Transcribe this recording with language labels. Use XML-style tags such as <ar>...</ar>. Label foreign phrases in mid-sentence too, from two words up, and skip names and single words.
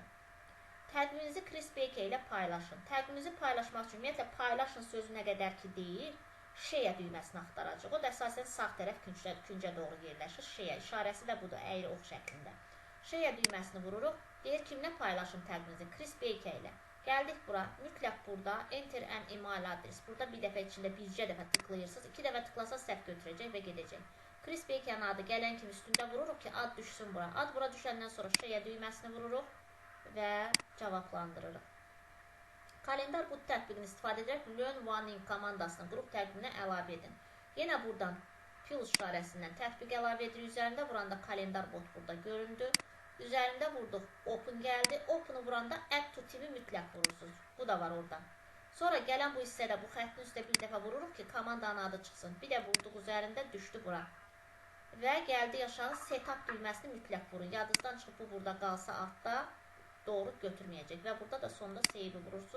<az>Təqviminizi Chris Baker ilə paylaşın. Təqviminizi paylaşmaq üçün ümumiyyətlə paylaşın sözü nə qədər ki deyir, share düyməsini axtaracaq. O da əsasən sağ tərəf küncə doğru yerləşir. Share işarəsi də budur, əyri ox şəklində. Share düyməsini vururuq. Deyir kimlə paylaşın təqviminizi? Chris Baker ilə. Gəldik bura. Mütləq burada</az> <en>enter an email adres.</en> <az>Burada bir dəfə içində bircə dəfə tıklayırsınız. 2 dəfə tıklasaz səhv götürəcək və gedəcək. Chris Baker'ın adı gələn kimi üstündə vururuq ki, ad düşsün bura. Ad bura düşəndən sonra şeyə düyməsini vururuq və cavablandırırıq. Kalendar bu tətbiqini istifadə edərək Learn Warning komandasının qrup təqdiminə əlavə edin. Yenə buradan plus işarəsindən tətbiq əlavə edirik. Üzərində vuranda kalendar bot burada göründü. Üzərində vurduq, open gəldi. Open'ı vuranda</az> <en>add to TV</en> <az>mütləq vurursunuz. Bu da var orada. Sonra gələn bu hissədə bu xəttin üstə bir dəfə vururuq ki, komandanın adı çıxsın. Bir də vurduq üzərində düşdü bura. Və gəldi aşağı setup düyməsini mütləq vurun. Yadınızdan çıxıb bu burada qalsa altda doğru götürməyəcək. Və burada da sonda save'i vurursunuz.</az>